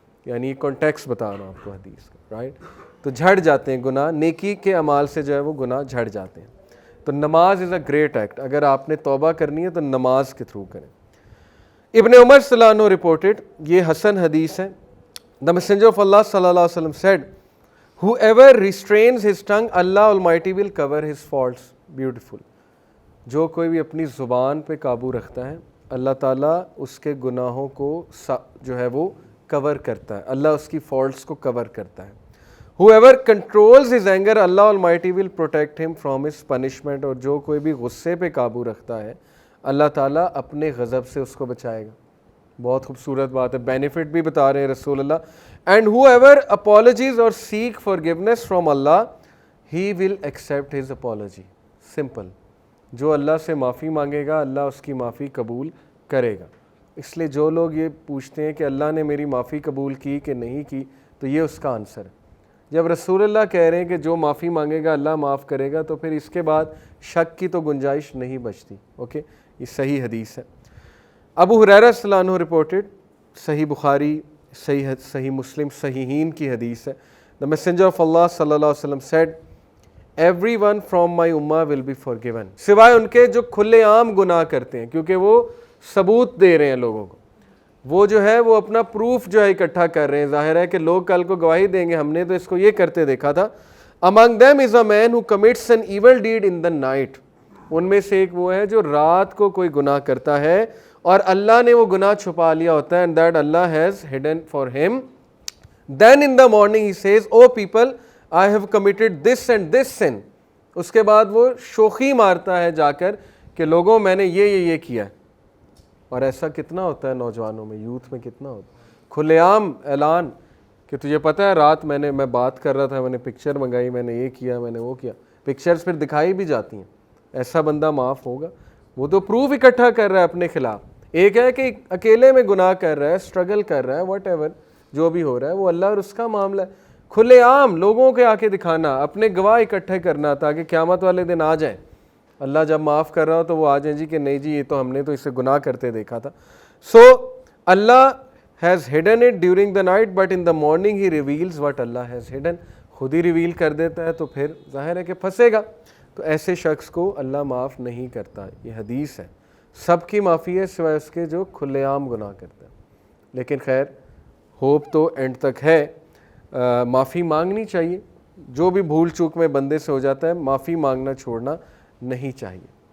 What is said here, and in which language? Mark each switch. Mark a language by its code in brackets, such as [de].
[ur] یعنی کانٹیکس بتا رہا ہوں آپ کو حدیث کا، رائٹ. تو جھڑ جاتے ہیں گناہ، نیکی کے اعمال سے جو ہے وہ گناہ جھڑ جاتے ہیں. تو نماز [en] Is a great act. [ur] اگر آپ نے توبہ کرنی ہے تو نماز کے تھرو کریں. ابن عمر صلی اللہ عنہ رپورٹڈ، یہ حسن حدیث ہے. [en] The messenger of Allah صلی اللہ علیہ وسلم said, whoever restrains his tongue, Allah Almighty will cover his faults. Beautiful. [ur] جو کوئی بھی اپنی زبان پہ قابو رکھتا ہے اللہ تعالیٰ اس کے گناہوں کو جو ہے وہ کور کرتا ہے، اللہ اس کی فالٹس کو کور کرتا ہے. [en] whoever controls his anger, Allah Almighty will protect him from his punishment. [ur] اور جو کوئی بھی غصے پہ قابو رکھتا ہے اللہ تعالیٰ اپنے غضب سے اس کو بچائے گا. بہت خوبصورت بات ہے، بینیفٹ بھی بتا رہے ہیں رسول اللہ. [en] And whoever apologies or seek forgiveness from Allah, he will accept his apology. Simple. [ur] جو اللہ سے معافی مانگے گا اللہ اس کی معافی قبول کرے گا. اس لیے جو لوگ یہ پوچھتے ہیں کہ اللہ نے میری معافی قبول کی کہ نہیں کی، تو یہ اس کا آنسر ہے. جب رسول اللہ کہہ رہے ہیں کہ جو معافی مانگے گا اللہ معاف کرے گا، تو پھر اس کے بعد شک کی تو گنجائش نہیں بچتی. اوکے، یہ صحیح حدیث ہے. ابو ہریرہ صلی اللہ عنہ رپورٹڈ، صحیح بخاری، صحیح مسلم، صحیحین کی حدیث ہے. [en] The messenger of Allah صلی اللہ علیہ وسلم said, everyone from my ummah will be forgiven. [ur] سوائے ان کے جو کھلے عام گناہ کرتے ہیں، کیونکہ وہ ثبوت دے رہے ہیں لوگوں کو، وہ جو ہے وہ اپنا پروف جو ہے اکٹھا کر رہے ہیں. ظاہر ہے کہ لوگ کل کو گواہی دیں گے ہم نے تو اس کو یہ کرتے دیکھا تھا. [en] among them is a man who commits an evil deed in the night. [ur] ان میں سے ایک وہ ہے جو رات کو کوئی گناہ کرتا ہے اور اللہ نے وہ گناہ چھپا لیا ہوتا ہے. [en] and that Allah has hidden for him. then in the morning he says, oh people, I have committed this and this sin. [ur] اس کے بعد وہ شوخی مارتا ہے جا کر کہ لوگوں میں نے یہ کیا ہے. اور ایسا کتنا ہوتا ہے نوجوانوں میں، یوتھ میں کتنا ہوتا ہے، کھلے عام اعلان کہ تجھے پتہ ہے رات میں بات کر رہا تھا، میں نے پکچر منگائی، میں نے یہ کیا، میں نے وہ کیا. پکچرز پھر دکھائی بھی جاتی ہیں. ایسا بندہ معاف ہوگا؟ وہ تو پروف اکٹھا کر رہا ہے اپنے خلاف. ایک ہے کہ اکیلے میں گناہ کر رہا ہے، اسٹرگل کر رہا ہے، [en] whatever [ur] جو بھی ہو رہا ہے وہ اللہ اور اس کا معاملہ ہے. کھلے عام لوگوں کے آ کے دکھانا، اپنے گواہ اکٹھے کرنا تاکہ قیامت والے دن آ جائیں. اللہ جب معاف کر رہا ہو تو وہ آ جائیں جی کہ نہیں جی یہ تو ہم نے تو اسے گناہ کرتے دیکھا تھا. [en] So اللہ has hidden it during the night but in the morning he reveals what Allah has hidden. [ur] خود ہی ریویل کر دیتا ہے تو پھر ظاہر ہے کہ پھنسے گا. تو ایسے شخص کو اللہ معاف نہیں کرتا. یہ حدیث ہے. سب کی معافی ہے سوائے اس کے جو کھلے عام گناہ کرتا ہے. لیکن خیر ہوپ تو اینڈ تک ہے. معافی مانگنی چاہیے. جو بھی بھول چوک میں بندے سے ہو جاتا ہے معافی مانگنا چھوڑنا نہیں چاہیے.